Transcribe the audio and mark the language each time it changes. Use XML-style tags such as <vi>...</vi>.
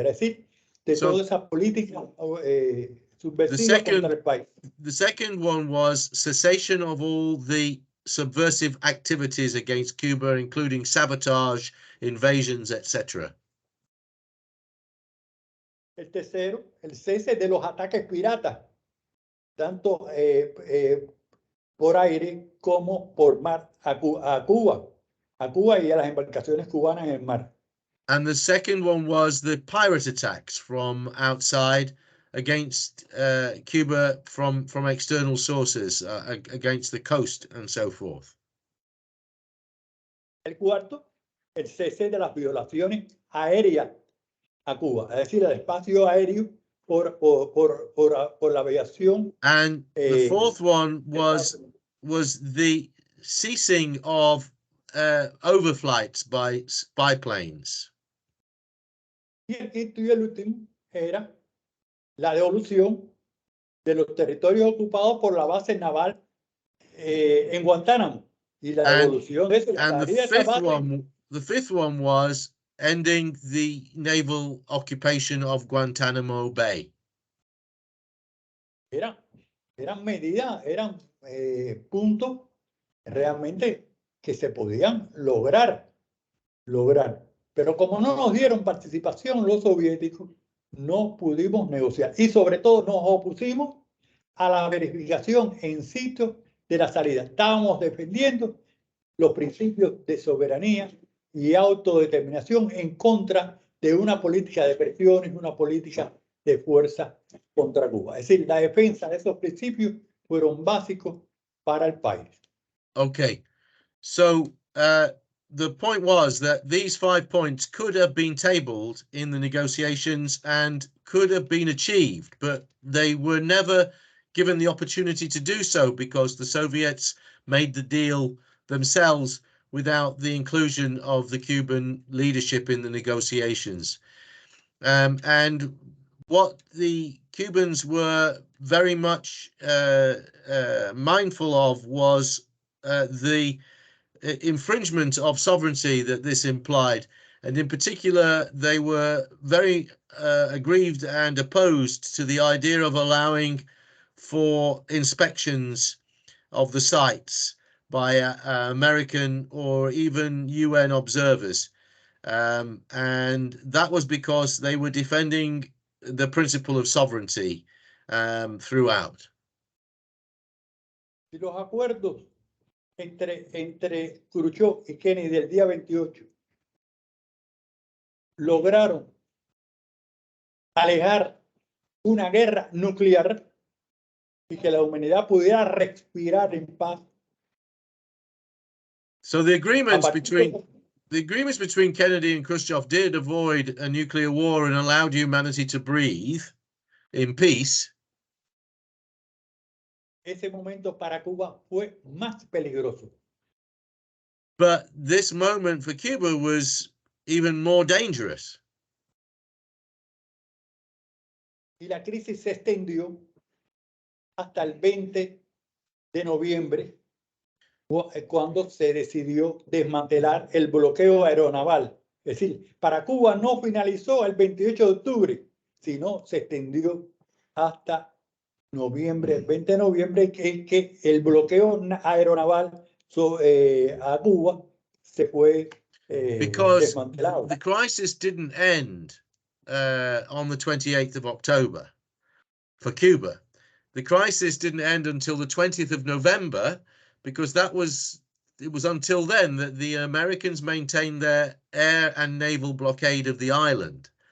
<es>Es decir, de toda esa política subversiva contra el país.</es> <en>The second one was cessation of all the subversive activities against Cuba, including sabotage, invasions, etc.</en> <es>El tercero, el cese de los ataques piratas, tanto por aire como por mar a Cuba y a las embarcaciones cubanas en el mar.</es> <en>And the second one was the pirate attacks from outside against Cuba from external sources, against the coast and so forth.</en> <es>El cuarto, el cese de las violaciones aéreas a Cuba, es decir, el espacio aéreo por la aviación.</es> <en>And the fourth one was the ceasing of overflights by spy planes.</en> <es>Y el quinto y el último era la devolución de los territorios ocupados por la base naval en Guantánamo. Y la devolución de eso.</es> <en>And the fifth one was ending the naval occupation of Guantanamo Bay.</en> <es>Eran medidas, eran puntos realmente que se podían lograr. Pero como no nos dieron participación los soviéticos, no pudimos negociar. Y sobre todo nos opusimos a la verificación en sitio de la salida. Estábamos defendiendo los principios de soberanía y autodeterminación en contra de una política de presiones, una política de fuerza contra Cuba. Es decir, la defensa de esos principios fueron básicos para el país.</es> <en>Okay, so the point was that these 5 points could have been tabled in the negotiations and could have been achieved, but they were never given the opportunity to do so because the Soviets made the deal themselves without the inclusion of the Cuban leadership in the negotiations. And what the Cubans were very much mindful of was the infringement of sovereignty that this implied. And in particular, they were very aggrieved and opposed to the idea of allowing for inspections of the sites by American or even UN observers. And that was because they were defending the principle of sovereignty throughout.</en> <es>Y los acuerdos entre Khrushchev y Kennedy del día 28 lograron alejar una guerra nuclear y que la humanidad pudiera respirar en paz.</es> <en>So the agreements between Kennedy and Khrushchev did avoid a nuclear war and allowed humanity to breathe in peace.</en> <es>Ese momento para Cuba fue más peligroso.</es> <en>But this moment for Cuba was even more dangerous.</en> <es>Y la crisis se extendió hasta el 20 de noviembre, cuando se decidió desmantelar el bloqueo aeronaval. Es decir, para Cuba no finalizó el 28 de octubre, sino se extendió hasta noviembre, el 20 de noviembre, que el bloqueo aeronaval a Cuba se fue</es> <en>because</en> <es>desmantelado.</es> <en>The crisis didn't end on the 28th of October for Cuba. The crisis didn't end until the 20th of November, because it was until then that the Americans maintained their air and naval blockade of the island.</en>